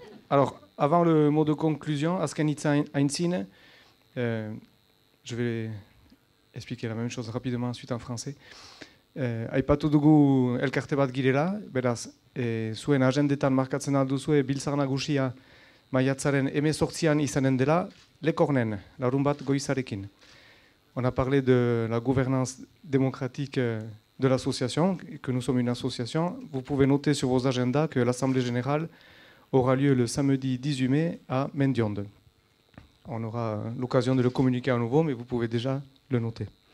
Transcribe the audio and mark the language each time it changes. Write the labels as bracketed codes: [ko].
[fr] Alors, avant le mot de conclusion, [eu] azken hitza aintzin, [fr] je vais expliquer la même chose rapidement ensuite en français. [eu] Aipatu dugu elkarte bat girela, beraz, zuen agendetan markatzen alduzue biltzar nagusia maiatzaren 18an izanen dela, Lekornen, larun bat goizarekin. [fr] On a parlé de la gouvernance démocratique de l'association, que nous sommes une association. Vous pouvez noter sur vos agendas que l'Assemblée générale aura lieu le samedi 18 mai à Mendionde. On aura l'occasion de le communiquer à nouveau, mais vous pouvez déjà le noter.